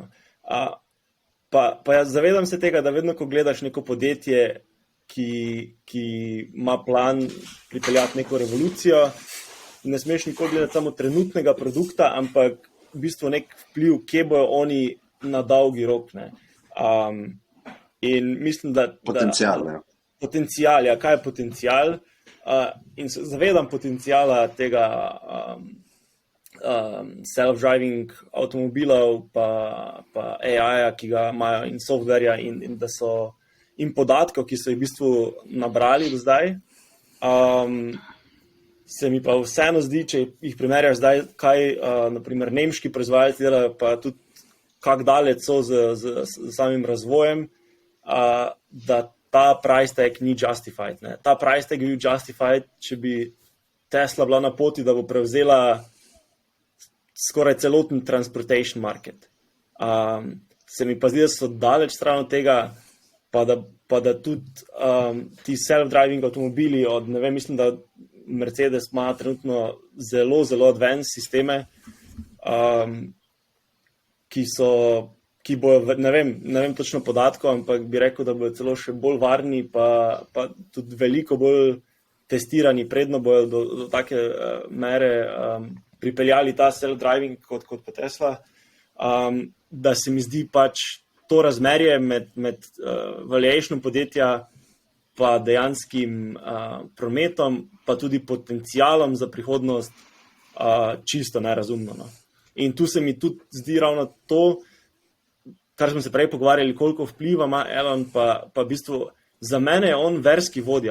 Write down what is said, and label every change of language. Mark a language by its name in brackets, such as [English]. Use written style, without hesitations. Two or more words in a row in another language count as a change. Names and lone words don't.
[Slovenian] Pa jaz zavedam se tega, da vedno, ko gledaš neko podjetje, ki ima plan pripeljati neko revolucijo, ne smeš nikoli gledati samo trenutnega produkta, ampak v bistvu nek vpliv, kje bojo oni na dolgi rok. Ne. In mislim, da... Potencial, ne. Potencial, ja, kaj je potencial? In se zavedam potencijala tega [English] self-driving avtomobilov [Slovenian] pa AI-ja, ki ga imajo, in softverja in podatkov, ki so jih v bistvu nabrali do zdaj. Se mi pa vseeno zdi, če jih primerjaš zdaj, kaj naprimer nemški proizvajalci delajo, pa tudi kak daleč so z samim razvojem, da ta [English] price tag ni justified. [Slovenian] Ne. Ta [English] price tag [Slovenian] je [English] bil justified, [Slovenian] če bi Tesla bila na poti, da bo prevzela skoraj celoten [English] transportation market. [Slovenian] Se mi pa zdi, da so daleč stran od tega, pa da tudi ti self-driving avtomobili od, ne vem, mislim, da Mercedes ima trenutno zelo, zelo [English] advanced sisteme, [Slovenian] ki bojo, ne vem točno podatkov, ampak bi rekel, da bojo celo še bolj varni, pa tudi veliko bolj testirani, predno bojo do take mere pripeljali ta self-driving kot pa Tesla, da se mi zdi pač to razmerje med valuationom podjetja pa dejanskim prometom, pa tudi potencialom za prihodnost čisto nerazumno. No. In tu se mi tudi zdi ravno to, kar smo se prej pogovarjali, koliko vpliva ima Elon, pa v bistvu za mene je on verski vodja.